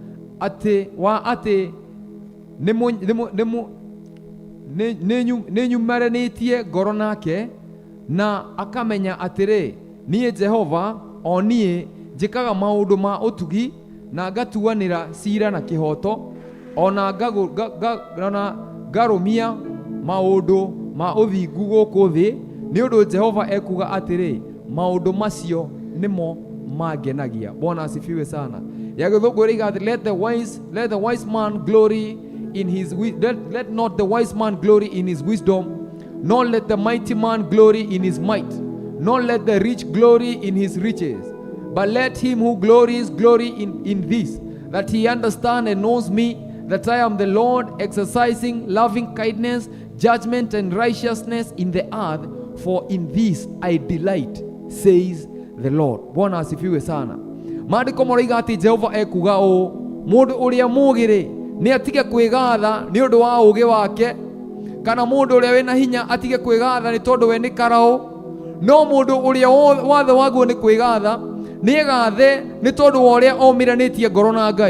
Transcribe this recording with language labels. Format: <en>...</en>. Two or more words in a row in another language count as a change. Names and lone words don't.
<ki>atĩ nĩnyumaranĩtie ngoro nake, na akamenya atĩrĩ, niĩ Jehova o niĩ njĩkaga maũndũ ma ũtugi na ngatuanĩra cira na kĩhoto, ona ngarũmia maũndũ ma ũthingu gũkũ thĩ, nĩ ũndũ Jehova ekuga atĩrĩ, maũndũ macio nĩmo mangenagia.</ki> <sw>Bwana asifiwe sana.</sw> <ki>Ya gĩthũngũ rĩiga,</ki> <en>let the wise man glory in his let not the wise man glory in his wisdom, nor let the mighty man glory in his might, nor let the rich glory in his riches, but let him who glories glory in this, that he understand and knows me, that I am the Lord, exercising loving kindness, judgment and righteousness in the earth, for in this I delight. says the Lord.</en> <sw>Bwana asifiwe sana.</sw> <ki>Maandiko marauga ati Jehova ekuga ũũ, mũndũ ũrĩa mũũgĩ nĩ atige kwĩgatha nĩ ũndũ wa ũũgĩ wake, kana mũndũ ũrĩa wĩna hinya atige kwĩgatha nĩ tondũ we nĩ karaũ, no mũndũ ũrĩa wathe waguo nĩ kwĩgatha nĩ egathe nĩ tondũ wa ũrĩa omiranĩtie ngoro na Ngai.</ki>